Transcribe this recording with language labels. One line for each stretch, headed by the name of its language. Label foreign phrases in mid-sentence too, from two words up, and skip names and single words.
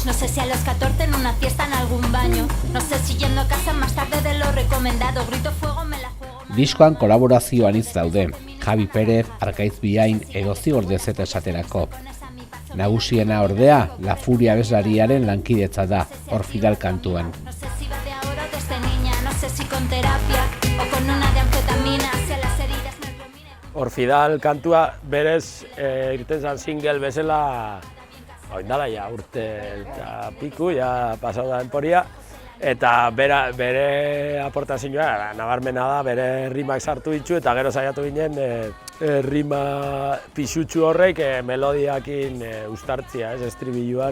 Spanish: no sé si a los 14 en una fiesta en algún baño, no sé si yendo a casa más tarde de lo recomendado, grito fuego, me la juego...
Basque: Diskoan kolaborazio anitz daude, Javi Pérez, Arkaiz Biain edo Zigordez eta esaterako. Nagusiena ordea, La Furia abeslariaren lankidetza da, Orfidal kantuan.
Spanish: No sé si va de ahora o desde niña, no sé si con terapia o con una de anfetamina, si a las heridas me ilumina...
Basque: Orfidal kantua berez irten zan single bezala, oindala urte eta piku, pasau da denporia, eta bere aportazioa nabarmena da, bere rimak sartu ditu eta gero saiatu ginen rima pisutsu horrek melodiakin uztartzia, estribiluan.